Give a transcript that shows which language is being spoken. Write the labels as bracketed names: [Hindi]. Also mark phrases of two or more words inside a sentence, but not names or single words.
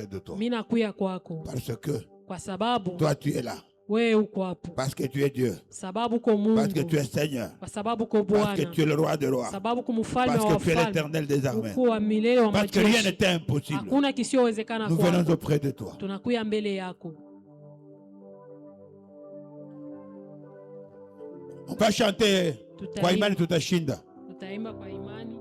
[Swahili] mimi nakuya kwako [French] Parce que [Swahili] kwa sababu [French] toi, tu es là. [Swahili] wewe uko hapo. [French] Parce que tu es Dieu. [Swahili] Sababu uko Mungu. [French] Parce que tu es Seigneur. [Swahili] Kwa sababu uko [French] Parce que [Swahili] Bwana. [French] tu es le roi des rois. [Swahili] Sababu uko mfalme wa [French] Parce que tu es [Swahili] wafalme. [French] l'éternel des armées. [Swahili] Uko wa milele wa [French] Parce que rien [Swahili] majeshi. [French] n'était impossible. [Swahili] Hakuna kisiowezekana [French] Nous [Swahili] kwako. [French] venons auprès de toi. [Swahili] Tunakuya mbele yako. [French] On va chanter [Swahili] kwa imani tutashinda. Tutaimba kwa imani.